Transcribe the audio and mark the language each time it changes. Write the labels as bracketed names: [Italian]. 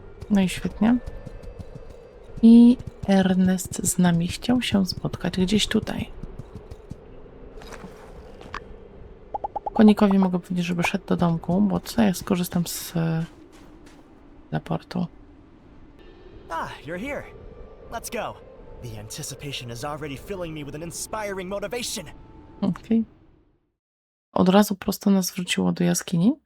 [Polish] No i świetnie. I Ernest z nami chciał się spotkać gdzieś tutaj. Konikowi mogę powiedzieć, żeby szedł do domku, bo co ja skorzystam z teleportu. [English] You're here. Let's go. The anticipation is already filling me with an inspiring motivation. [Polish] Okej. Od razu prosto nas wrzuciło do jaskini.